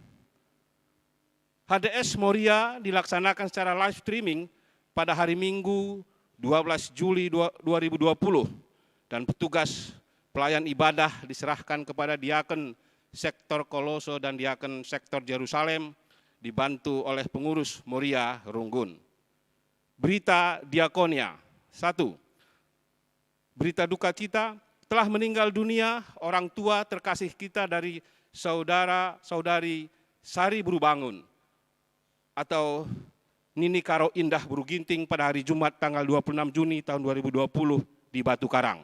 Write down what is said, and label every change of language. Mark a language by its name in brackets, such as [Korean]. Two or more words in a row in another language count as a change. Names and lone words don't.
[Indonesian] HDS Moria dilaksanakan secara live streaming pada hari Minggu 12 Juli 2020 dan petugas pelayan ibadah diserahkan kepada Diaken Sektor Koloso dan Diaken Sektor Yerusalem dibantu oleh pengurus Moria Runggun. Berita diakonia. 1. Berita duka cita, telah meninggal dunia orang tua terkasih kita dari saudara-saudari Sari Burubangun atau Nini Karo Indah Buru Ginting pada hari Jumat tanggal 26 Juni tahun 2020 di Batu Karang.